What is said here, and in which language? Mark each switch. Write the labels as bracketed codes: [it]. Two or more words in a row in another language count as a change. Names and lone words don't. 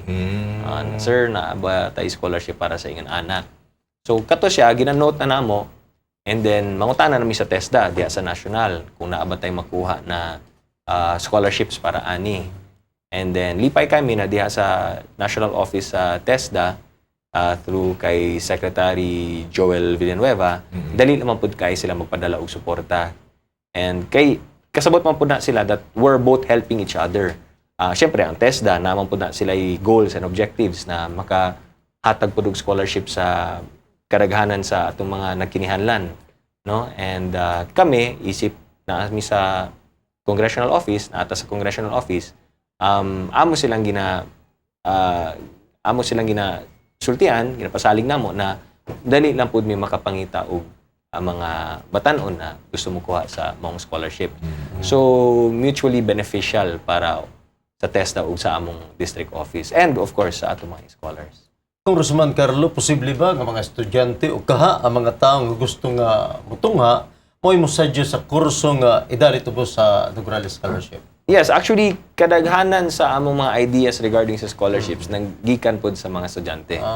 [ceb] Sir, naaba tayo scholarship para sa ingin anak? So, kato siya, ginanote na namo. [en] And then, [ceb] mangutana namin sa TESDA, diya sa national, kung naaba tayo makuha na scholarships para ani. [en] And then, [ceb] lipay kami na diya sa national office sa TESDA, through kay Secretary Joel Villanueva, dali naman po kayo sila magpadala og suporta. And kasabot man po na sila [en] that we're both helping each other. [ceb] Siyempre, ang TESDA, naman po na sila [en] goals and objectives [ceb] na makahatag po og scholarship sa karaghanan sa atong mga nagkinihanlan, no? And kami isip na mi sa [en] congressional office, [ceb] na ata sa [en] congressional office, [ceb] amo silang sultian, ginapasalig namo na dali lang pud mi makapangita og mga batan-on na gusto mo kuha sa mga scholarship. [en] So mutually beneficial [ceb] para sa TESDA ug sa among [en] district office and of course [ceb] sa atong mga scholars. Congressman Carlo, posible ba nga mga estudyante o kaha ang mga taong gusto nga mutungha mo sadyo sa kurso nga idalit po sa nag-graduate scholarship? [en] Yes, actually [ceb] kadaghanan sa among mga [en] ideas regarding [ceb] sa scholarships nanggikan pod sa mga estudyante.